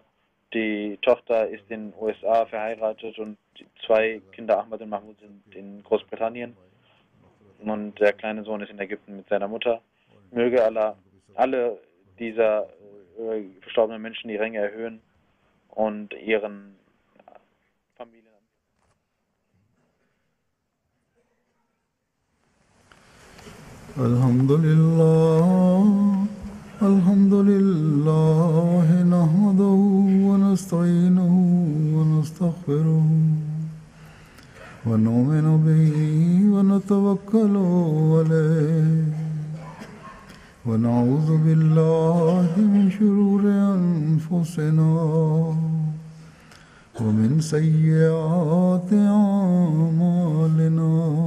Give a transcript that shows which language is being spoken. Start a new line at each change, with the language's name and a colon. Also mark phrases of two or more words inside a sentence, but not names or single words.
German: Die Tochter ist in den USA verheiratet und die 2 Kinder, Ahmad und Mahmud, sind in Großbritannien. Und der kleine Sohn ist in Ägypten mit seiner Mutter. Möge Allah alle dieser verstorbenen Menschen die Ränge erhöhen und ihren Familien.
Arabic: الحمد لله، نحمده و نستعينه و نستغفره و نؤمن به و نتوكل عليه و نعوذ بالله من شرور أنفسنا و من سيئات أعمالنا.